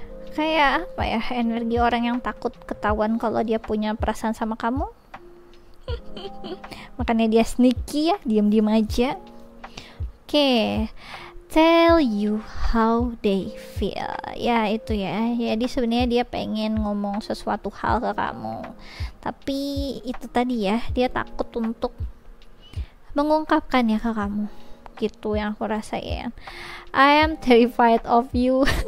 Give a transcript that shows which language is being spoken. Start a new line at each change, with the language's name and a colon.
Indonesian: Kayak apa ya, energi orang yang takut ketahuan kalau dia punya perasaan sama kamu. Makanya dia sneaky ya, diam-diam aja.
English: Oke, tell you how they feel.
Indonesian: Ya itu ya. Jadi sebenarnya dia pengen ngomong sesuatu hal ke kamu. Tapi itu tadi ya, dia takut untuk mengungkapkan ya ke kamu. Gitu yang aku rasain.
English: I am terrified of you.